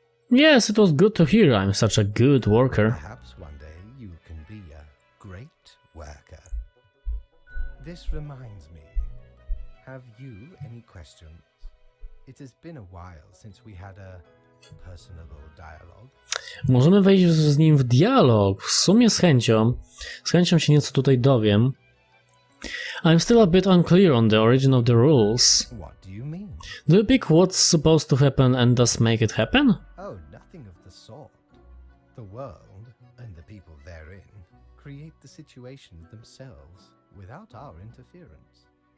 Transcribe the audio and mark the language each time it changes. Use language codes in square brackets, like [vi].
[en] Yes, it was good to hear I'm such a good worker. Perhaps one day you can be a great worker. This reminds me, have you any questions? It has been a while since we had a personable dialogue. [pl] Możemy wejść z nim w dialog. W sumie z chęcią. Z chęcią się nieco tutaj dowiem. [en] I'm still a bit unclear on the origin of the rules. What do you mean? Do you pick what's supposed to happen and thus make it happen? Oh, nothing of the sort. The world, and the people therein, create the situations themselves without our interference.